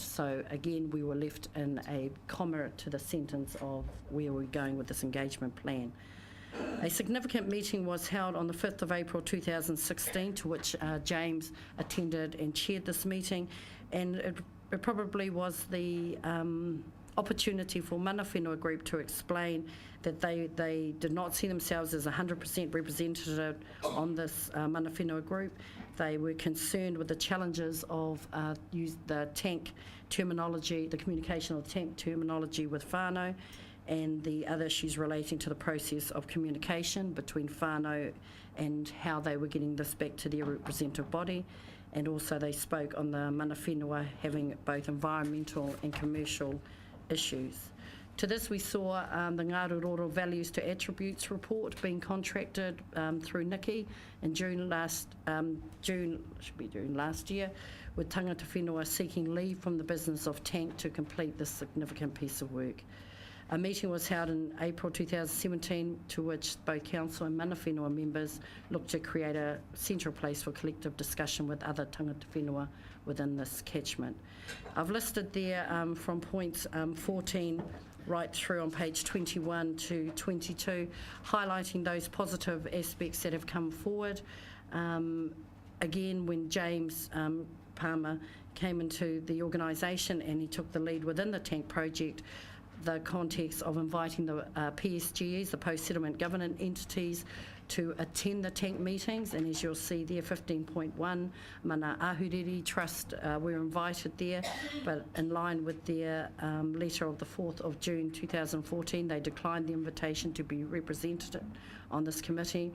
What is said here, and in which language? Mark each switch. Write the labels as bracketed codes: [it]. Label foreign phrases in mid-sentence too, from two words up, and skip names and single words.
[en] So again, we were left in a comma to the sentence of where we're going with this engagement plan. A significant meeting was held on the 5th of April 2016, to which James attended and chaired this meeting, and it probably was the opportunity for [mi] mana whenua [en] group to explain that they did not see themselves as 100% representative on this [mi] mana whenua [en] group. They were concerned with the challenges of the tank terminology, the communication of the tank terminology with whānau, and the other issues relating to the process of communication between whānau and how they were getting this back to their representative body. And also they spoke on the [mi] mana whenua [en] having both environmental and commercial issues. To this, we saw the Ngāruroro Values to Attributes report being contracted through Niki in June last year, with [mi] Tangata Whenua [en] seeking leave from the business of tank to complete this significant piece of work. A meeting was held in April 2017, to which both council and [mi] mana whenua [en] members looked to create a central place for collective discussion with other [mi] tangata whenua [en] within this catchment. I've listed there from points 14 right through on page 21 to 22, highlighting those positive aspects that have come forward. Again, when James Palmer came into the organisation and he took the lead within the tank project, the context of inviting the PSGEs, the post-settlement governance entities, to attend the tank meetings, and as you'll see there, 15.1, Mana Ahuriri Trust were invited there, but in line with their letter of the 4th of June 2014, they declined the invitation to be represented on this committee.